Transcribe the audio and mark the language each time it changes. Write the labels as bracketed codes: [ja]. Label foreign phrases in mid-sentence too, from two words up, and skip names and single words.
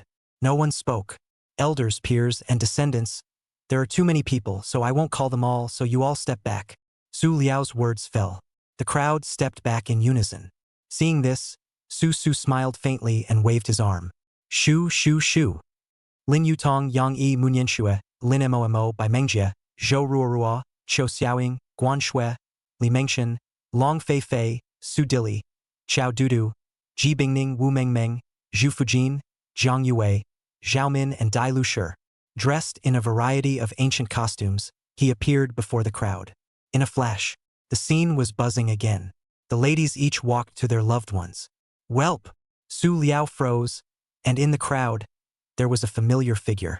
[en] No one spoke. Elders, peers, and descendants. There are too many people, so I won't call them all, so you all step back. Su Liao's words fell. The crowd stepped back in unison. Seeing this, Su smiled faintly and waved his arm. Shu. Lin Yutong Yang Yi Munyanshue, Lin Mo by Mengjie, Zhou Ruorua, Qiu Xiaoying, Guan Shui, Li Mengshen, Long Fei, Su Dili, Qiao Dudu, Ji Bingning Wu Mengmeng, Zhu Fujin, Zhang Yue, Zhao Min and Dai Lushi. Dressed in a variety of ancient costumes, he appeared before the crowd. In a flash, the scene was buzzing again. The ladies each walked to their loved ones. Welp! Su Liao froze, and in the crowd, there was a familiar figure.